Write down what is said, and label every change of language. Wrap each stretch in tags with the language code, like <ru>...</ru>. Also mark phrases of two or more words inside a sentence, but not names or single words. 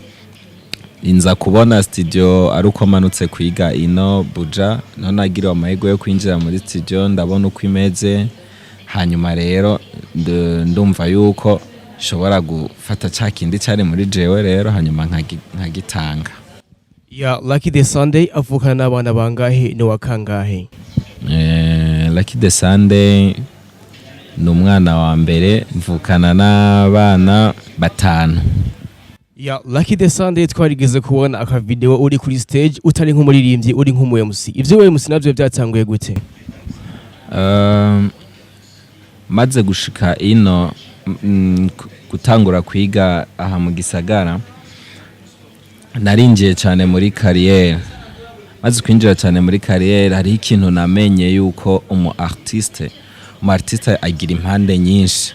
<rn>Inza kubona studio ari uko manutse kwiga ino Buja, no nagiriwe amahirwe yo kwinjira muri studio ndabona uko imeze. Hanyuma rero ndumva yuko shobora gufata ca kindi cyari muri jewe rero, hanyuma nkagitanga. Lucky the Sunday avukana n'abana bangahe no wakangahe? Lucky the Sunday ni umwana wa mbere, mvukana n'abana 5. Lucky the Sunday twarigeze kubona aka video uri kuri stage utari nk'umuririmbyi, uri nk'umu MC. Ivyo MC navyo byatanguye gute? Maze gushika ino gutangura kwiga aha mu gisagara, narinjiye cyane muri carrière, maze kwinjira cyane muri carrière hari ikintu namenye yuko umu artiste agira impande nyinshi.</rn>